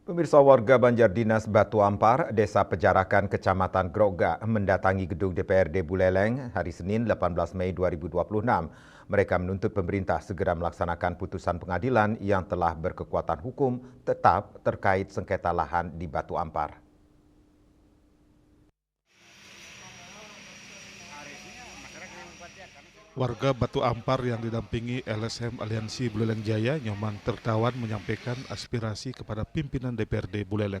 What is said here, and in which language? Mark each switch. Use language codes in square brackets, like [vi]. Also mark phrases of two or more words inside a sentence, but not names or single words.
[id] Pemirsa, warga Banjardinas Batu Ampar, Desa Pejarakan, Kecamatan Grogak mendatangi gedung DPRD Buleleng hari Senin 18 Mei 2026. Mereka menuntut pemerintah segera melaksanakan putusan pengadilan yang telah berkekuatan hukum tetap terkait sengketa lahan di Batu Ampar. Warga Batu Ampar yang didampingi LSM Aliansi Buleleng Jaya, Nyoman Tertawan, menyampaikan aspirasi kepada pimpinan DPRD Buleleng.